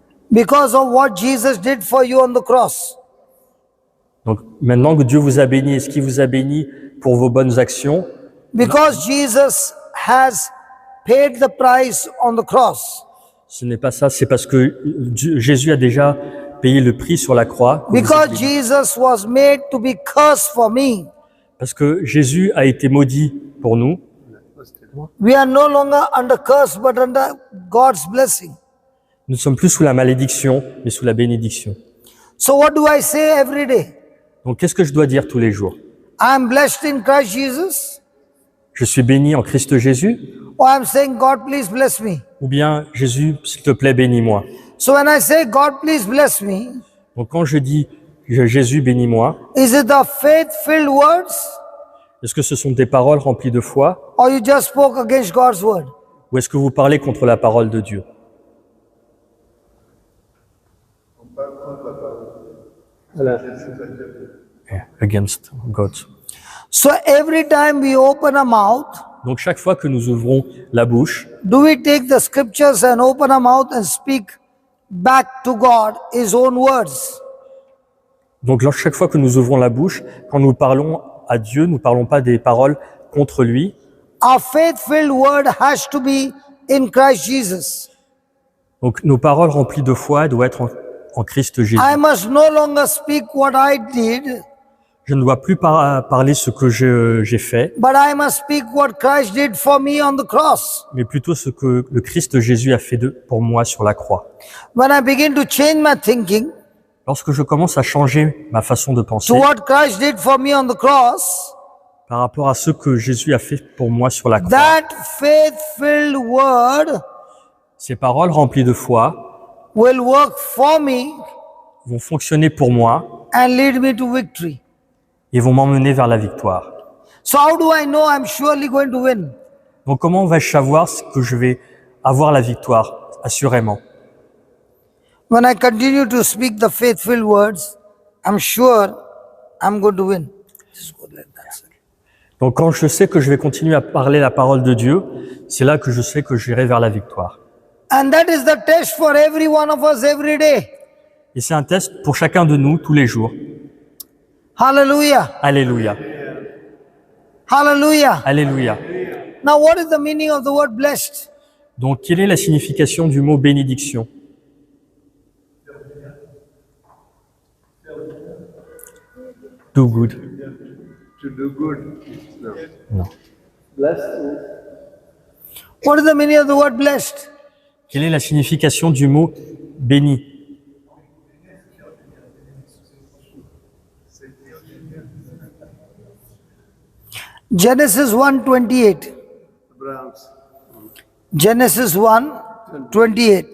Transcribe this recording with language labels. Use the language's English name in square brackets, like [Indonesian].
[English] Because of what Jesus did for you on the cross? [French] donc maintenant que Dieu vous a bénis, est-ce qu'il vous a béni pour vos bonnes actions? [English] Because Jesus has paid the price on the cross. [French] Ce n'est pas ça, c'est parce que Jésus a déjà payé le prix sur la croix. que vous êtes [English] Because [French] bénis. [English] Jesus was made to be cursed for me. [French] Parce que Jésus a été maudit pour nous. [English] We are no longer under curse but under God's blessing. [French] Nous ne sommes plus sous la malédiction, mais sous la bénédiction. [English] So what do I say every day? [French] Donc qu'est-ce que je dois dire tous les jours? [English] I am blessed in Christ Jesus, [French] Je suis béni en Christ Jésus? [English] or I am saying, God, please bless me. [French] Ou bien, Jésus, s'il te plaît, bénis-moi. [English] So when I say, God, please bless me, [French] Donc quand je dis Jésus, bénis-moi, [English] is it the faith-filled words, [French] est-ce que ce sont des paroles remplies de foi? [English] or you just spoke against God's word? [French] Ou est-ce que vous parlez contre la parole de Dieu? Voilà. [English] Yeah, against God. So every time we open our mouth, [French] Donc chaque fois que nous ouvrons la bouche, [English] do we take the scriptures and open our mouth and speak back to God His own words? [French] donc chaque fois que nous ouvrons la bouche, quand nous parlons à Dieu, nous ne parlons pas des paroles contre lui. [English] Our faith-filled word has to be in Christ Jesus. [French] Donc nos paroles remplies de foi doivent être en Christ Jésus. [English] I must no longer speak what I did, [French] Je ne dois plus parler ce que j'ai fait, [English] but I must speak what Christ did for me on the cross. [French] mais plutôt ce que le Christ Jésus a fait pour moi sur la croix. [English] When I begin to change my thinking [French] Lorsque je commence à changer ma façon de penser [English] to what Christ did for me on the cross, [French] par rapport à ce que Jésus a fait pour moi sur la croix, [English] that faith-filled word [French] ces paroles remplies de foi [English] will work for me [French] vont fonctionner pour moi [English] and lead me to victory. [French] et vont m'emmener vers la victoire. [English] So how do I know I'm surely going to win? [French] Donc comment vais-je savoir que je vais avoir la victoire? Assurément. [English] When I continue to speak the faith-filled words, I'm sure I'm going to win. Just go like that. [French] Donc quand je sais que je vais continuer à parler la parole de Dieu, c'est là que je sais que j'irai vers la victoire. [English] And that is the test for every one of us every day. [French] Et c'est un test pour chacun de nous tous les jours. [English] Hallelujah. [French] Alléluia. [English] Hallelujah. [French] Alléluia. [English] Now, what is the meaning of the word blessed? [French] Donc quelle est la signification du mot bénédiction? [English] Do good. To do good. No. [French] Non. [English] Blessed. What is the meaning of the word blessed? [French] Quelle est la signification du mot béni? [English] Genesis 1:28. Abraham's. Genesis 1:28.